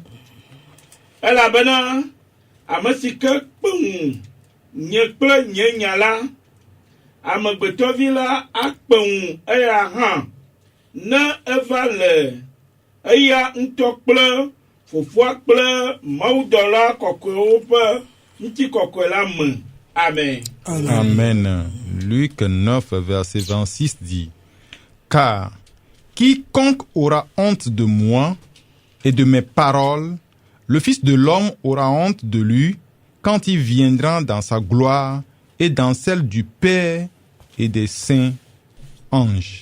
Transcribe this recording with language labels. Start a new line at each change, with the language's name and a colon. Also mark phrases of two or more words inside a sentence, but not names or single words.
Ewe: Elabena ame si ke kpe ŋu nye kple nye nya la, amegbetɔvi la akpe ŋu eya hã ne eva le eya ŋutɔ kple fofoa kple mawudɔla kɔkɔewo ƒe ŋutikɔkɔe la me. Amen. Amen.
French: Luc 9, verset 26 dit, car quiconque aura honte de moi et de mes paroles, le Fils de l'homme aura honte de lui quand il viendra dans sa gloire et dans celle du Père et des saints anges.